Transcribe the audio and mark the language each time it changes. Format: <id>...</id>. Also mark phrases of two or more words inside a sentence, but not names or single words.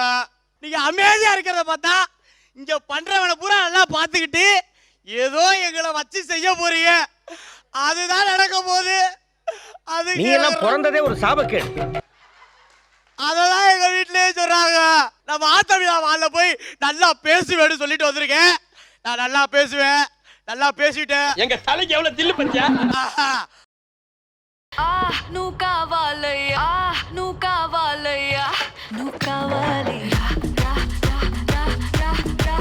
<ta>நீங்க அமைதியா இருக்கிறத பார்த்தா இங்க பண்றவனை பூரா நல்லா பாத்துக்கிட்டு ஏதோ எங்களை வச்சு செய்ய போறீங்க அதுதான் நடக்க போகுது. அது நீ எல்லாம் பிறந்ததே ஒரு சாபக்கேடு. அததான் எங்க வீட்லயே சொல்றாங்க. நம்ம ஆத்தமிழா வாழ போய் நல்லா பேசுவேன்னு சொல்லிட்டு வந்திருக்கேன். நான் நல்லா பேசுவேன், நல்லா பேசிட்டேன். எங்க தலைக்கு எவ்வளவு தில்லு பத்தியா?</ta> <te>నువ్వు కావాలయ్యా నువ్వు కావాలయ్యా నువ్వు కావాలయ్యా రా రా రా రా రా</te>